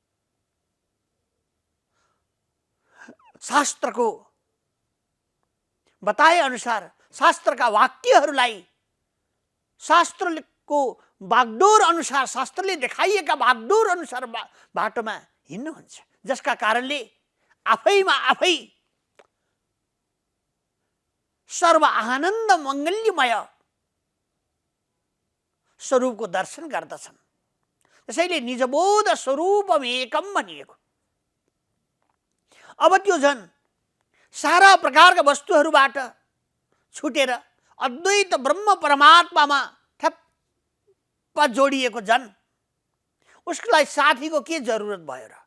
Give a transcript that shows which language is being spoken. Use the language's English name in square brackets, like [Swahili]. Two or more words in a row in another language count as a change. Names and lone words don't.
[Nepali] शास्त्रको बताए अनुसार शास्त्रका वाक्यहरूलाई शास्त्रको बागडोर अनुसार, शास्त्रले देखाइएका बागडोर अनुसार बाटोमा हिँड्नुहुन्छ, जसका कारणले आफैमा आफै सर्व आनन्द मङ्गल्यमय स्वरूपको दर्शन गर्दछन्। [Sanskrit] त्यसैले निजबोध स्वरूपम एकम भनिएको। [Nepali] अब त्यो झन् सारा प्रकारका वस्तुहरूबाट छुटेर अद्वैत ब्रह्म परमात्मामा ठप्प जोडिएको जन, उसलाई साथीको के जरुरत भयो र?